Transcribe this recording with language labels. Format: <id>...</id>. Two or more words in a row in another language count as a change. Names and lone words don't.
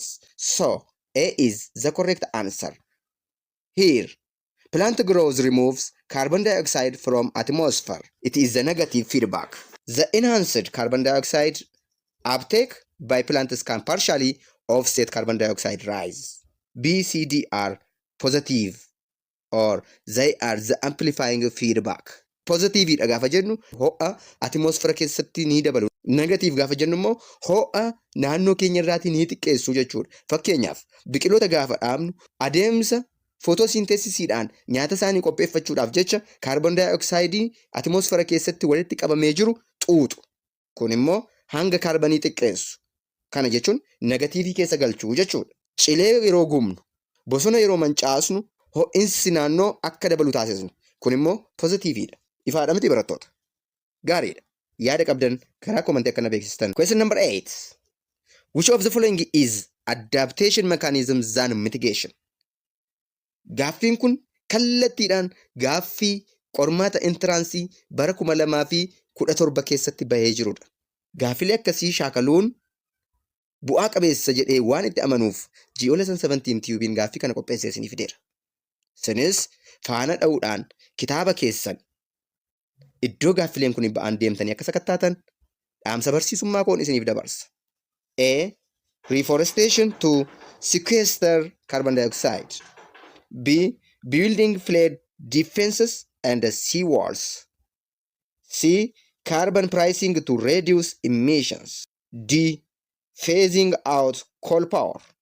<en>So, A is the correct answer. Here, plant growth removes carbon dioxide from atmosphere. It is the negative feedback. The enhanced carbon dioxide uptake by plants can partially offset carbon dioxide rise. B, C, D are positive or they are the amplifying feedback.</en> <om>Positive dha gaafa jennu ho'a atmosfeera keessatti ni dabalu. Negative gaafa jennu immoo ho'a naannoo keenya irraatii ni xiqqeessu jechuudha. Fakkeenyaaf biqiloota gaafa dhaabnu adeemsa footosynthesisiidhaan nyaata isaanii qopheeffachuudhaaf jecha kaarboon daayoksayidii atmosfeera keessatti walitti qabamee jiru xuuxu. Kun immoo hanga kaarbanii xiqqeessu. Kana jechuun negatiivii keessa galchuu jechuudha. Cilee yeroo gubnu, bosona yeroo mancaasnu ho'insi naannoo akka dabalu taasisnu. Kun immoo pozitiiviidha. Ifaadha miti barattoota. Gaariidha. Yaada qabdan karaa komantii akkana beeksistan.</om> <en>Question number 8. Which of the following is adaptation mechanism than mitigation?</en> <om>Gaaffiin kun kallattiidhaan gaaffii qormaata entiraansii bara 2017 keessatti bahee jirudha. Gaaffilee akkasii shaakaluun bu'aa qabeessa jedhee waan itti amanuuf Geolesson 17 tiyuubiin gaaffii kana qopheessee isiniif fideera. Isinis faana dha'uudhaan kitaaba keessan iddoo gaaffileen kun ba'an deemtanii akka sakattaatan dhaamsa barsiisummaa koon isiniif dabarsa.</om> <en>A. Reforestation to sequester carbon dioxide. B. Building flood defenses and sea walls. C. Carbon pricing to reduce emissions. D. Phasing out coal power.</en>